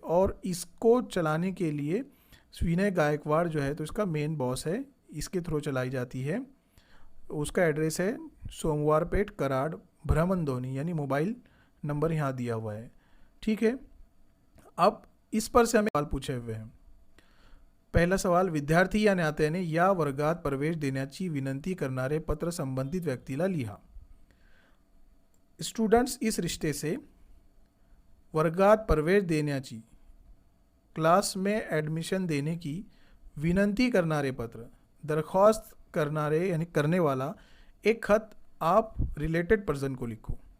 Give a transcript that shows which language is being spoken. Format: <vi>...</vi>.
<hi>और इसको चलाने के लिए विनय गायकवाड़ जो है तो इसका मेन बॉस है, इसके थ्रू चलाई जाती है। उसका एड्रेस है सोमवारपेट कराड़ भ्रमणध्वनि, यानी मोबाइल नंबर यहाँ दिया हुआ है, ठीक है। अब इस पर से हमें सवाल पूछे हुए हैं।</hi> <mr>पहिला सवाल, विद्यार्थी या नात्याने या वर्गात प्रवेश देण्याची विनंती करणारे पत्र संबंधित व्यक्तीला लिहा।</mr> <hi>स्टूडेंट्स इस रिश्ते से</hi> <mr>वर्गात प्रवेश देण्याची,</mr> <hi>क्लास में एडमिशन देने की</hi> <mr>विनंती करणारे पत्र,</mr> <hi>दरख्वास्त</hi> <mr>करनारे</mr> <hi>यानी करने वाला एक खत आप रिलेटेड पर्सन को लिखो।</hi>